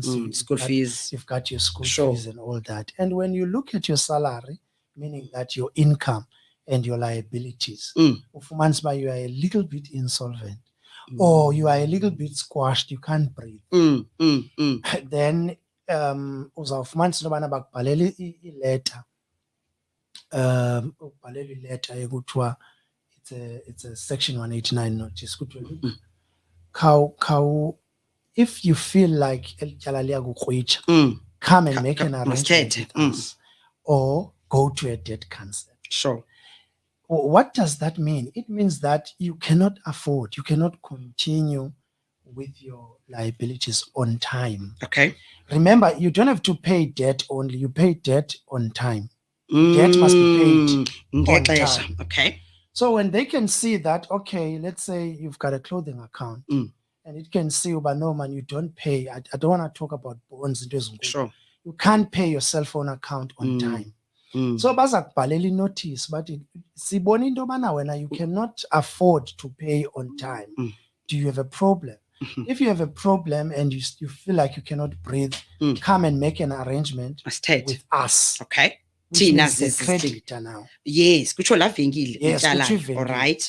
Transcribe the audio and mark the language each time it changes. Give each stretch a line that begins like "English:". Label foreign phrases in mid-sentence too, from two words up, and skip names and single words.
English: school fees. You've got your school fees and all that. And when you look at your salary, meaning that your income and your liabilities, you are a little bit insolvent. Or you are a little bit squashed, you can't breathe.
Xhosa: Then uzawufumanisa ubana bakubhalela iletter.
English: Letter ekuthiwa it's a section 189 notice. If you feel like
Xhosa: elityala liyakukrwitsha,
English: come and make an arrangement with us or go to a debt counselor. Sure. What does that mean? It means that you cannot continue with your liabilities on time. Okay. Remember, you don't have to pay debt only. You pay debt on time. Debt must be paid on time. Okay. So when they can see that, okay, let's say you've got a clothing account and it can see, but no man, you don't pay. I don't want to talk about bonds. Sure. You can't pay your cell phone account on time.
Xhosa: So bazakubhalela notice but sibona into bana wena
English: you cannot afford to pay on time. Do you have a problem? If you have a problem and you feel like you cannot breathe, come and make an arrangement with us. Okay. Tina is a creditor now. Yes, yes, all right.